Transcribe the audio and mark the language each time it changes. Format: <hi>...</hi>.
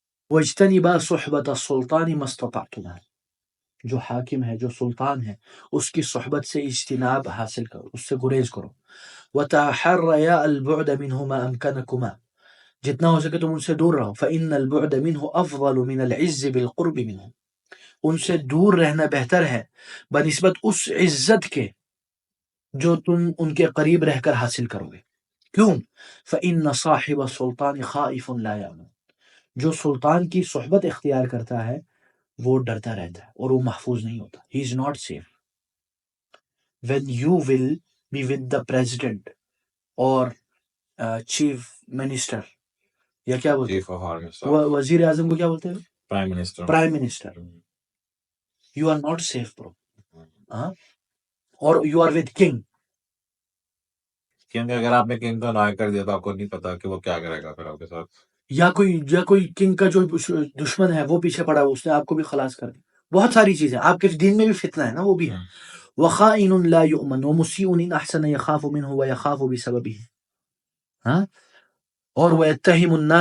<ar>واجتنبا صحبت السلطان ما استطعتما،</ar> <ur>جو حاکم ہے جو سلطان ہے اس کی صحبت سے اجتناب حاصل کرو، اس سے گریز کرو۔</ur> <ar>وتحریا البعد منه ما امكنكما،</ar> <ur>جتنا ہو سکے تم ان سے دور رہو۔</ur> <ar>فإن البعد منه افضل من العز بالقرب منه،</ar> <ur>ان سے دور رہنا بہتر ہے بنسبت اس عزت کے جو تم ان کے قریب رہ کر حاصل کرو گے۔ کیوں؟</ur> <ar>فإن صاحب السلطان خائف لا يأمن،</ar> <ur>جو سلطان کی صحبت اختیار کرتا ہے وہ ڈرتا رہتا ہے اور وہ محفوظ نہیں ہوتا۔</ur> <en>He is not safe. When you will be with the president or chief minister</en> <ur>یا کیا بولتے چیف آف آرمی اسٹاف، ہیں وزیر اعظم کو کیا بولتے ہیں prime minister,</ur> <en>prime minister, you are not safe bro، ہاں اور you are with king،</en> <ur>کیونکہ اگر آپ نے کنگ کا نائک کر دیا تو آپ کو نہیں پتا کہ وہ کیا کرے گا پھر آپ کے ساتھ، یا کوئی کنگ کا جو دشمن ہے وہ پیچھے پڑا ہے اس نے آپ کو بھی خلاص کر دی، بہت ساری چیزیں آپ کے دین میں بھی فتنہ ہے نا وہ بھی ہے۔</ur> <ar>وخائن لا يؤمن ومسيء ان احسن يخاف منه ويخاف بسببه،</ar> <ur>ہاں اور ويتهمه</ur>